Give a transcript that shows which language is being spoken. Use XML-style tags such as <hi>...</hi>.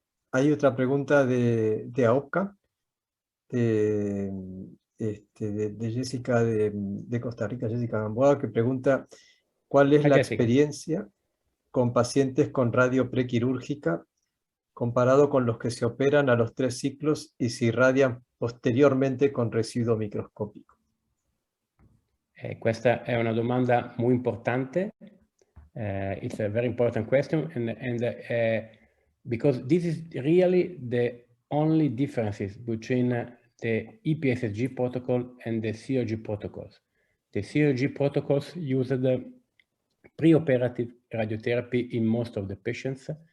<es>Hay otra pregunta de AOPCA, de Jessica de Costa Rica, Jessica Gamboa, que pregunta ¿cuál es la experiencia con pacientes con radio prequirúrgica comparado con los que se operan a los 3 ciclos y se irradian posteriormente con residuo microscópico?</es> <it>Questa è una domanda molto importante.</it> <en>It's a very important question, and because this is really the only differences between the EPSG protocol and the COG protocols. The COG protocols use the preoperative radiotherapy in most of the patients.</en>